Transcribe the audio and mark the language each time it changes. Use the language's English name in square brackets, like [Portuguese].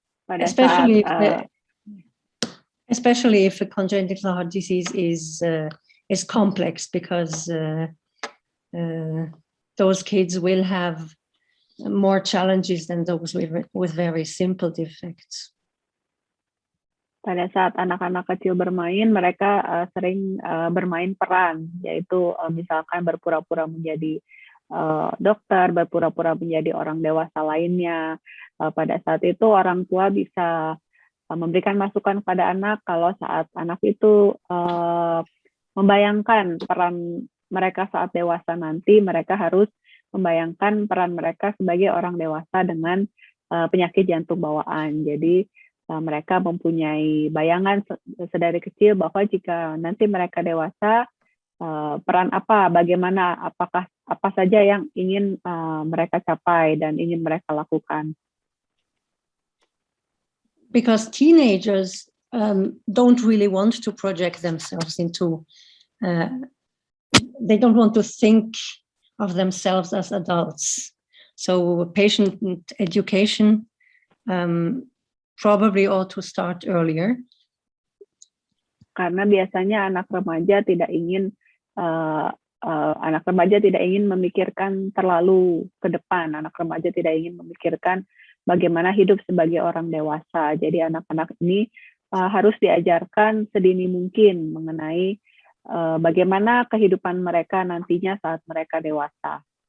[English] Especially if a congenital heart disease is complex, because those kids will have more challenges than those with very simple defects. [Indonesian] Pada saat anak-anak kecil bermain, mereka sering bermain peran, yaitu misalkan berpura-pura menjadi dokter, berpura-pura menjadi orang dewasa lainnya. Pada saat itu orang tua bisa memberikan masukan kepada anak kalau saat anak itu membayangkan peran mereka saat dewasa nanti, mereka harus membayangkan peran mereka sebagai orang dewasa dengan penyakit jantung bawaan. Jadi mereka mempunyai bayangan sedari kecil bahwa jika nanti mereka dewasa, peran apa, bagaimana, apa saja yang ingin mereka capai dan ingin mereka lakukan. [English] Because teenagers don't really want to project themselves into, they don't want to think of themselves as adults. So patient education probably ought to start earlier. [Indonesian] Karena biasanya anak remaja tidak ingin memikirkan terlalu ke depan. Anak remaja tidak ingin memikirkan bagaimana hidup sebagai orang dewasa. Jadi anak-anak ini harus diajarkan sedini mungkin mengenai bagaimana kehidupan mereka nantinya saat mereka dewasa.